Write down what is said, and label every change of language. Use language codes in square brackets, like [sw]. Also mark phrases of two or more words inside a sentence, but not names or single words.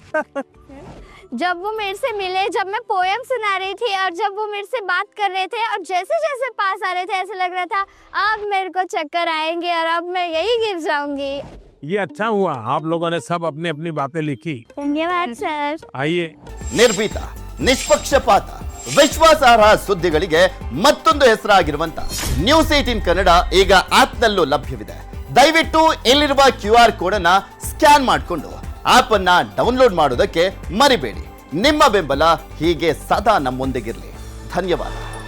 [hi] जब वो मेरे से मिले, जब मैं पोएम सुना रही थी और जब वो मेरे से बात कर रहे थे और जैसे जैसे पास आ रहे थे ऐसे लग रहा था अब मेरे को चक्कर आएंगे और अब मैं यही गिर जाऊंगी। ये अच्छा हुआ आप लोगों ने सब अपनी अपनी बातें लिखी। धन्यवाद सर। आइए। [kn] ನಿರ್ಭೀತ, ನಿಷ್ಪಕ್ಷಪಾತ, ವಿಶ್ವಾಸಾರ್ಹ ಸುದ್ದಿಗಳಿಗೆ ಮತ್ತೊಂದು ಹೆಸರಾಗಿರುವಂತ ನ್ಯೂಸ್ 18 ಕನ್ನಡ ಈಗ ಆಪ್ನಲ್ಲೂ ಲಭ್ಯವಿದೆ. ದಯವಿಟ್ಟು ಇಲ್ಲಿರುವ QR ಕೋಡ್ ಅನ್ನ ಸ್ಕ್ಯಾನ್ ಮಾಡಿಕೊಂಡು ಆಪ್ ಅನ್ನ ಡೌನ್ಲೋಡ್ ಮಾಡೋದಕ್ಕೆ ಮರಿಬೇಡಿ. ನಿಮ್ಮ ಬೆಂಬಲ ಹೀಗೆ ಸದಾ ನಮ್ಮೊಂದಿಗಿರಲಿ. ಧನ್ಯವಾದ.